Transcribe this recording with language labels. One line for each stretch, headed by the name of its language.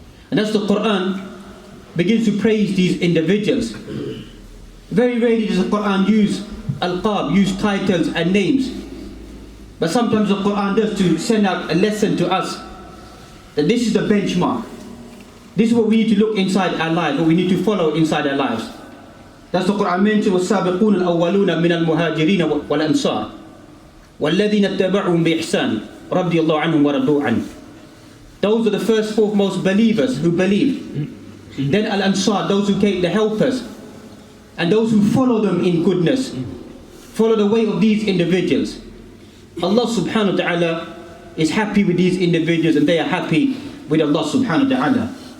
English: And as the Quran begins to praise these individuals, very rarely does the Quran use al-qab, use titles and names. But sometimes the Quran does, to send out a lesson to us that this is the benchmark. This is what we need to look inside our lives, what we need to follow inside our lives. That's the Quran mentioned,
Arabic: وَالسَّابِقُونَ الْأَوَّلُونَ مِنَ الْمُهَاجِرِينَ وَالْأَنصَارِ وَالَّذِينَ اتَّبَعُهُم بِإِحْسَانٍ رَضِيَ اللَّهُ عَنْهُمْ وَرَضُوا عَنْهُ.
English: Those are the first foremost believers who believed. Then Al-Ansar, those who came, the helpers, and those who follow them in goodness, follow the way of these individuals. Allah subhanahu wa ta'ala is happy with these individuals, and they are happy with Allah subhanahu wa ta'ala.